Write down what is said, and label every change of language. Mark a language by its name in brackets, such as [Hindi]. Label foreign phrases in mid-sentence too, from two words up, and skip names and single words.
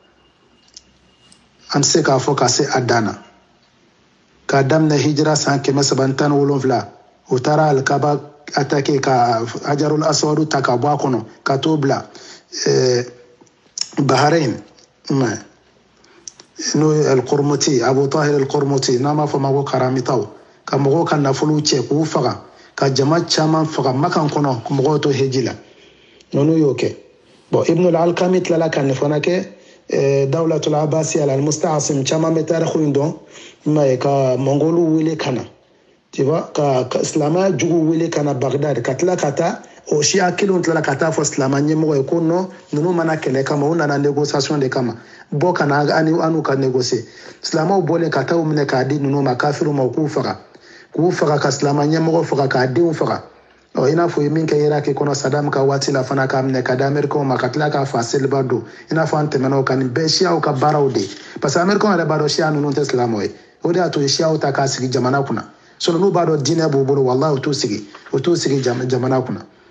[Bambara] an bɛ se k'a fɔ ka se a dan na k'a daminɛ hijira san 317 o taara alikaba attaqué ka hajarul aswadu ta ka bɔ a kɔnɔ ka t'o bila Bahrain n'o ye al-Qurmuti Abu Tahir al-Qurmuti n'an b'a fɔ ma ko karamitaw ka mɔgɔw ka nafolow cɛ k'u faga ka jama caman faga Makan kɔnɔ mɔgɔw to heji la ninnu y'o kɛ bon Ibn al-Alqami tilala ka nin fana kɛ dawlatul Abbasiya al-Musta'sim caman bɛ taarikh in dɔn ma ye ka mongolu wele ka na [French] tu vois [Bambara] ka silamɛya jugu wele ka na Bagdad ka tila ka taa o siya kelenw tilala ka taa fɔ silamɛ ɲɛmɔgɔ ye ko non ninnu mana kɛlɛ kama u nana [French] négociation de [Bambara] kama bɔ ka na an n'u ka négocier silamɛw bɔlen ka taa u minɛ k'a di ninnu ma kafiriw ma u k'u faga ka silamɛ ɲɛmɔgɔ faga k'a denw faga i n'a fɔ ye min kɛ Iraki kɔnɔ Saddam ka waati la fana k'a minɛ ka di Américains ma ka tila k'a fa seliba don i n'a fɔ an tɛmɛn'o kan nin bɛɛ siyaw ka baaraw de [French] parce que [Bambara] Américains yɛrɛ b'a dɔn siya ninnu tɛ silamɛw ye o de y'a to siyaw ta k'a sigi jamana kunna sinon n'u b'a dɔn diinɛ b'u bolo wallahi u t'u sigi jamana kunna